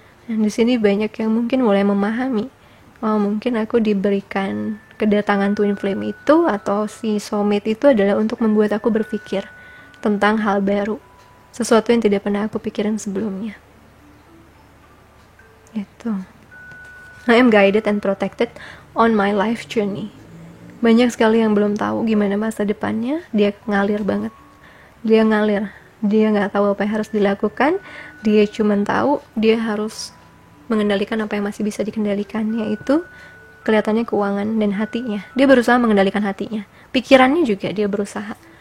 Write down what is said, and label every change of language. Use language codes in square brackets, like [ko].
[id] Dan di sini banyak yang mungkin mulai memahami, mungkin aku diberikan kedatangan twin flame itu atau si soulmate itu adalah untuk membuat aku berpikir tentang hal baru, sesuatu yang tidak pernah aku pikirin sebelumnya. Gitu. [en] I am guided and protected on my life journey. [id] Banyak sekali yang belum tahu gimana masa depannya, dia ngalir banget. Dia ngalir Dia nggak tahu apa yang harus dilakukan, dia cuma tahu dia harus mengendalikan apa yang masih bisa dikendalikan, yaitu kelihatannya keuangan dan hatinya. Dia berusaha mengendalikan hatinya, pikirannya juga dia berusaha.